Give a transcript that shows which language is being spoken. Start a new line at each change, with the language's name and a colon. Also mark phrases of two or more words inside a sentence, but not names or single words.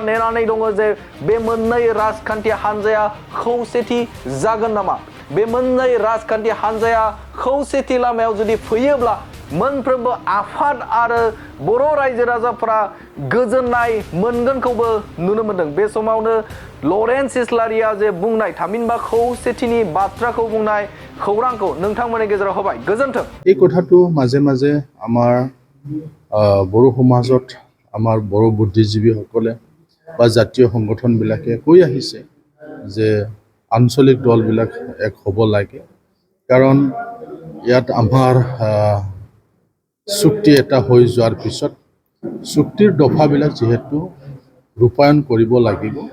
Bodo: नेनानै दङ जे बे मोननै राजखान्थि हान्जाया खौसेथि जागोन नामा बे मोननै राजखान्थि हान्जाया खौसेथि लामायाव जुदि फैयोब्ला मोनफ्रोमबो आफाद आरो बर' रायजो राजाफोरा गोजोननाय मोनगोनखौबो नुनो मोनदों बे समावनो लरेन्स इस्लारिया जे बुंनाय थामहिनबा खौसेथिनि बाथ्राखौ बुंनाय खौरांखौ नोंथांमोननि गेजेराव होबाय गोजोन्थों
Assamese: এই কথাটো মাজে মাজে আমাৰ বড়ো সমাজত আমাৰ বড়ো বুদ্ধিজীৱীসকলে বা জাতীয় সংগঠনবিলাকে কৈ আহিছে যে আঞ্চলিক দলবিলাক এক হ'ব লাগে কাৰণ ইয়াত আমাৰ চুক্তি এটা হৈ যোৱাৰ পিছত চুক্তিৰ দফাবিলাক যেহেতু ৰূপায়ণ কৰিব লাগিব